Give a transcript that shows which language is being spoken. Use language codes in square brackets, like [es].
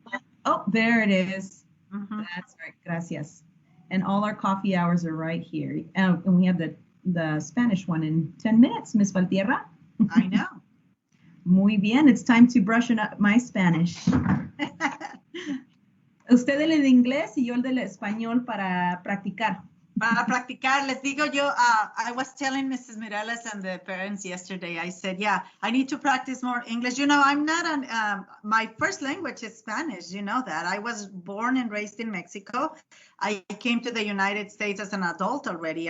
[en] ELAC? Oh, there it is. Mhm. That's right. [es] Gracias. [en] And all our coffee hours are right here. And we have the Spanish one in 10 minutes, Ms. Valtierra. I know. [es] Muy bien. [en] It's time to brush up my Spanish. [es] Usted el de inglés y yo el del español para practicar. Para practicar, les digo yo, [en] I was telling Mrs. Mireles and the parents yesterday, I said, yeah, I need to practice more English. You know, I'm not my first language is Spanish, you know that. I was born and raised in Mexico. I came to the United States as an adult already.